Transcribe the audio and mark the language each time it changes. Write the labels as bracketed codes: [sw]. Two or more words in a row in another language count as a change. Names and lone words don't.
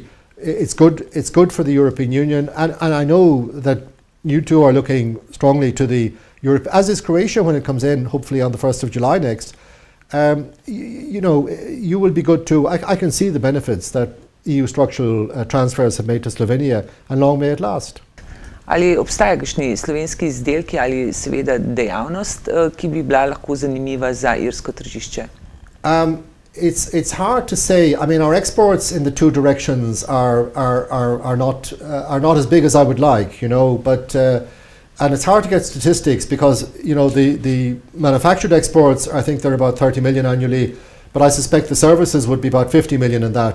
[en] It's good for the European Union, and I know that you two are looking strongly to the Europe, as is Croatia when it comes in, hopefully on the 1st of July next. You will be good too. I can see the benefits that EU structural transfers have made to Slovenia, and long may it last. [sl] Ali obstajajo kakšni slovenski izdelki ali seveda dejavnost, ki bi bila lahko zanimiva za irsko tržišče? [en] It's hard to say. I mean, our exports in the two directions are not as big as I would like, but and it's hard to get statistics because the manufactured exports, I think they're about 30 million annually, but I suspect the services would be about 50 million in that.